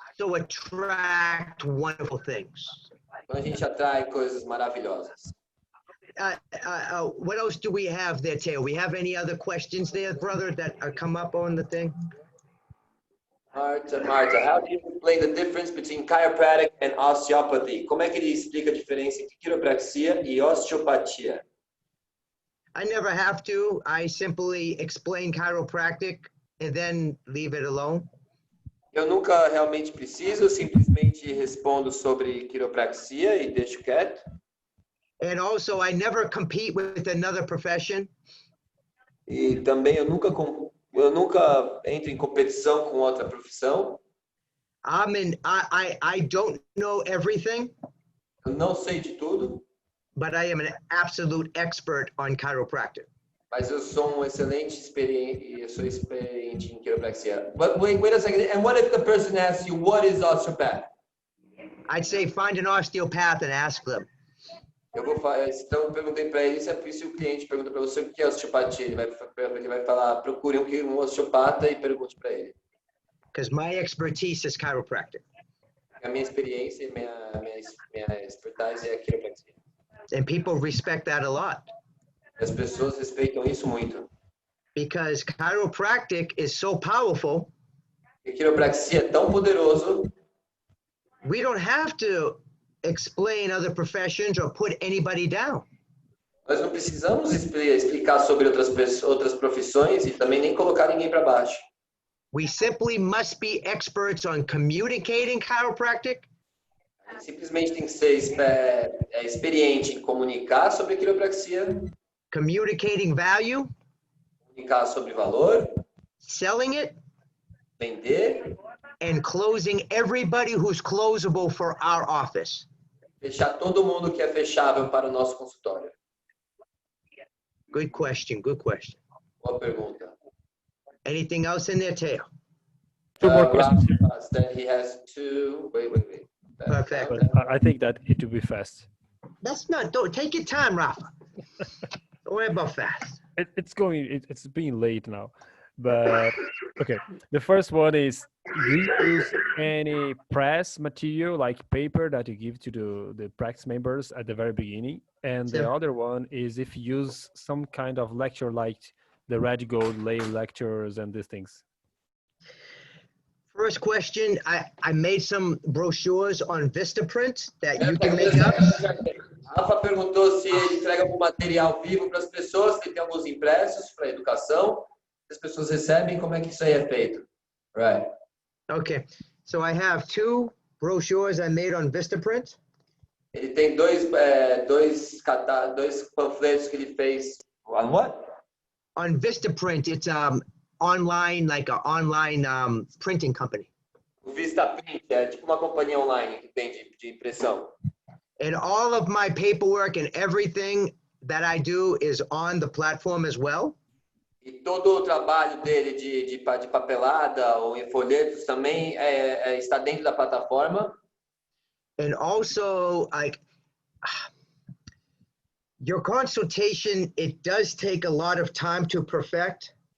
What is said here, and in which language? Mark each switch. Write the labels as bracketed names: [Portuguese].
[English] So attract wonderful things. [Portuguese] Quando a gente atrai coisas maravilhosas. [English] What else do we have there, Teo? We have any other questions there, brother, that come up on the thing? Marta, how do you explain the difference between chiropractic and osteopathy? [Portuguese] Como é que ele explica a diferença entre quiropraxia e osteopatia? [English] I never have to. I simply explain chiropractic and then leave it alone. [Portuguese] Eu nunca realmente preciso, simplesmente respondo sobre quiropraxia e deixo quieto. [English] And also, I never compete with another profession. [Portuguese] E também eu nunca entro em competição com outra profissão. [English] I don't know everything, [Portuguese] Eu não sei de tudo, [English] but I am an absolute expert on chiropractic. [Portuguese] mas eu sou experiente em quiropraxia. [English] But wait a second. And what if the person asks you, what is osteopath? I'd say find an osteopath and ask them. [Portuguese] Eu vou falar, então eu perguntei para ele, se o cliente pergunta para você o que é osteopatia, ele vai falar, procure um osteopata e pergunte para ele. [English] Because my expertise is chiropractic. [Portuguese] A minha experiência e minha expertise é a quiropraxia. [English] And people respect that a lot. [Portuguese] As pessoas respeitam isso muito. [English] Because chiropractic is so powerful. [Portuguese] E quiropraxia é tão poderoso. [English] We don't have to explain other professions or put anybody down. [Portuguese] Nós não precisamos explicar sobre outras profissões e também nem colocar ninguém para baixo. [English] We simply must be experts on communicating chiropractic. [Portuguese] Simplesmente tem que ser experiente em comunicar sobre quiropraxia, [English] Communicating value, [Portuguese] comunicar sobre valor, [English] selling it, [Portuguese] vender, [English] and closing everybody who's closable for our office. [Portuguese] fechar todo mundo que é fechável para o nosso consultório. [English] Good question, good question. [Portuguese] Boa pergunta. [English] Anything else in there, Teo? Two more questions. Then he has two. Wait. Perfect. But I think that it will be fast. Don't take your time, Rafa. Don't worry about fast. It's being late now. But okay, the first one is, do you use any press material like paper that you give to the practice members at the very beginning? And the other one is if you use some kind of lecture like the Red Gold lay lectures and these things. First question, I made some brochures on Vistaprint that you can make up. [Portuguese] Rafa perguntou se ele entrega algum material vivo para as pessoas, se ele tem alguns impressos para educação. As pessoas recebem, como é que isso aí é feito? [English] Right. Okay, so I have two brochures I made on Vistaprint. [Portuguese] Ele tem dois panfletos que ele fez. [English] On what? On Vistaprint, it's online, like an online printing company. [Portuguese] O Vistaprint é tipo uma companhia online que tem de impressão. [English] And all of my paperwork and everything that I do is on the platform as well. [Portuguese] E todo o trabalho dele de papelada ou em folhetos também está dentro da plataforma. [English] And also, your consultation, it does take a lot of time to perfect.